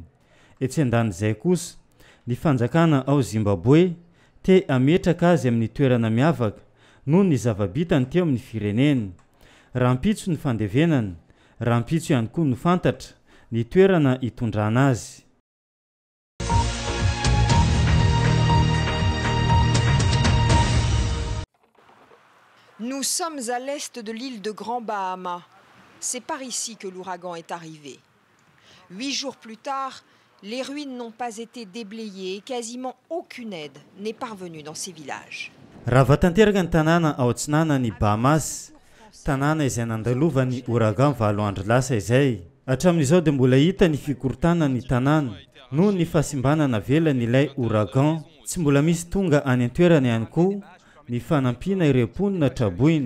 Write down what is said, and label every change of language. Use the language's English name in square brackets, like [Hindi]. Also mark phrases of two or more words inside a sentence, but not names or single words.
[Malagasy] Etsy andan'izay kosa ny fanjakana ao Zimbabwe te ametraka azy amin'ny toerana miavaka noho ny zava-bitany teo amin'ny fireneny. Rampitso ny fandevenany, rampitso ihany koa ny fantatra ny toerana hitondrana azy. [French] Nous sommes à l'est de l'île de Grand Bahama. C'est par ici que l'ouragan est arrivé. 8 jours plus tard, les ruines n'ont pas été déblayées et quasiment aucune aide n'est parvenue dans ces villages. [Malagasy] Raha vatanteraka ny tanàna ao antsinanany Bahamas, tanàna izay nandalovany ouragan valo andro lasa izay. Hatramin'izao dia mbola hita ny fikorontanana ny tanàna noho ny fahasimbanana velany ilay ouragan. Tsy mbola misy tonga any an-toerana ihany koa ny fanampiana ireo mponina traboiny.